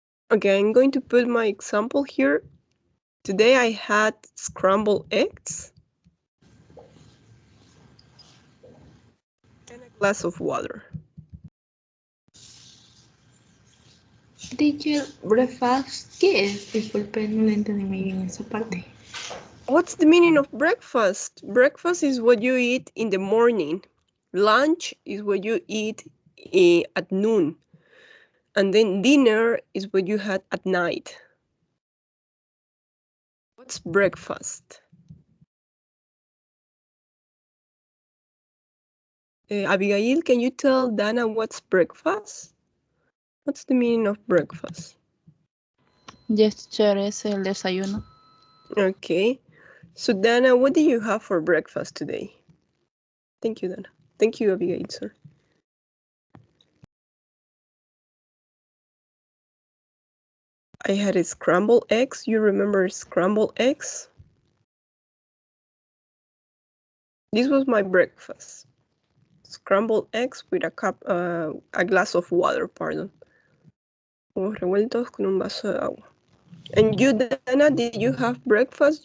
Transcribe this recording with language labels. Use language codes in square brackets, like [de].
[en] Okay, I'm going to put my example here. Today I had scrambled eggs and a glass of water. [es] Teacher, breakfast, ¿qué es? Disculpe, no le entendí muy bien esa parte. [en] What's the meaning of breakfast? Breakfast is what you eat in the morning. Lunch is what you eat at noon. And then dinner is what you had at night. What's breakfast? Abigail, can you tell Dana what's breakfast? What's the meaning of breakfast? [es] Yes, teacher, es el desayuno. [en] Okay. So, Dana, what do you have for breakfast today? Thank you, Dana. Thank you, Abigail, sir. I had a scrambled eggs. You remember scrambled eggs? This was my breakfast. Scrambled eggs with a glass of water, pardon. [es] Huevos revueltos con un vaso de agua. [en] And you, Dana, did you have breakfast?